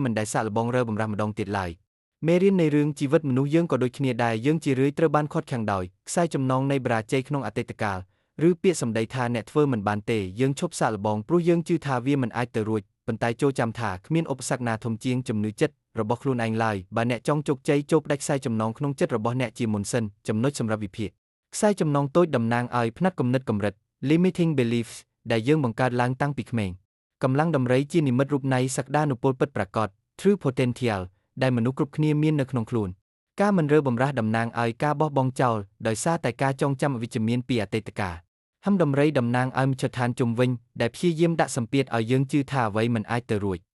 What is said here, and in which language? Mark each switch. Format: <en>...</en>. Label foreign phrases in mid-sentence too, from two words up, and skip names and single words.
<km>មិនដែលសាកល្បងរើបម្រាស់ម្ដងទៀតឡើយមេរៀននៃរឿងជីវិតមនុស្សយើងក៏ដូចគ្នាដែរយើងជារឿយត្រូវបានឃាត់ខាំងដោយខ្សែចំណងនៃបរាជ័យក្នុងអតីតកាលឬពាក្យសម្ដីថា អ្នកធ្វើមិនបានទេយើងឈប់សាកល្បងព្រោះយើងជឿថាវាមិនអាចទៅរួចប៉ុន្តែចូលចាំថាគ្មានឧបសគ្គណាធំជាងជំនឿចិត្ត របស់ខ្លួនឯងឡើយបើអ្នកចង់ជោគជ័យចូលផ្ដាច់ខ្សែចំណងក្នុងចិត្តរបស់អ្នកជាមុនសិនចំណុចសម្រាប់វិភាគខ្សែចំណងតូចតំណាងឲ្យផ្នត់គំនិតកម្រិត</km> <en>limiting beliefs</en> <km>ដែលយើងបង្កើតឡើងតាំងពីក្មេងកម្លាំងដំរីជានិមិត្តរូបនៃសក្តានុពលពិតប្រាកដ</km> <en>true potential</en> <km>ដែលមនុស្សគ្រប់គ្នាមាននៅក្នុងខ្លួនការមិនរើបម្រាស់តំណាងឲ្យការបោះបង់ចោលដោយសារតែការចងចាំអវិជ្ជមានពីអតីតកាលហឹមដំរីតំណាងឲ្យមជ្ឈដ្ឋានជុំវិញដែលព្យាយាមដាក់សម្ពាធឲ្យយើងជឿថាអ្វីមិនអាចទៅរួច</km>